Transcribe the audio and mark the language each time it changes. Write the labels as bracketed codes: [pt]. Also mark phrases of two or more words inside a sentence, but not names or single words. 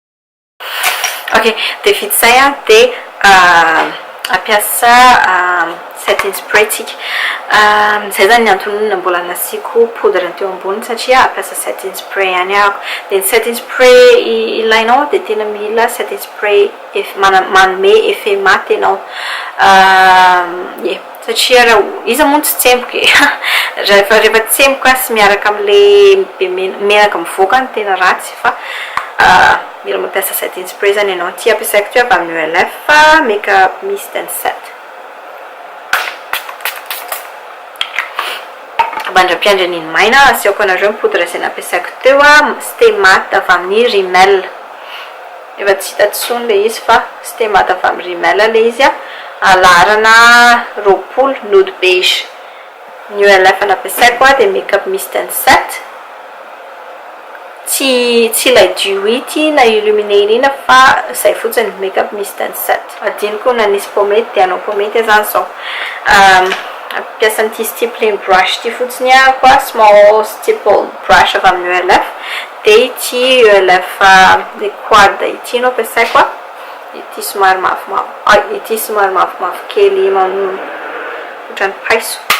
[mg] Ok, de vita zay de ampiasa [en] setting spray [mg] tsika zay zany antony mbola nasiko poudre teo ambony satria ampiasa [en] setting spray [mg] ihany ahako dia ny [en] setting spray [mg] ilainao dia tena mila [en] setting spray [mg] manome effet maty ianao satria raha izy moa tsy tsemboka rehefa tsemboka sy miaraka amin'le menaka mivoaka ny tena ratsy fa mila mampiasa [en] setting spray [mg] zany ianao ty ampiasaiko ty avy amin'ny ULF makeup mist and set bandra-piandry an'iny maina asiako anareo poudre izay nampiasaiko teo stay matte avy amin'ny rimel efa tsy hita tsony le izy fa stay matte avy amin'ny rimel le izy alarana roapolo nude beige ny ULF nampiasaiko dia makeup mist and set tsy ilay duity na illuminaina fa izay fotsiny makeup mist and set adinoko na nisy pomety dia anao pomety zany zao ampiasa n'ity [en] stippling brush [mg] ty fotsiny koa [en] small stipple brush [mg] avy amin'ny ULF dia ity ULF le quad ity no ampiasaiko ity somary mafimafy ity somary mafimafy kely ohatrany paiso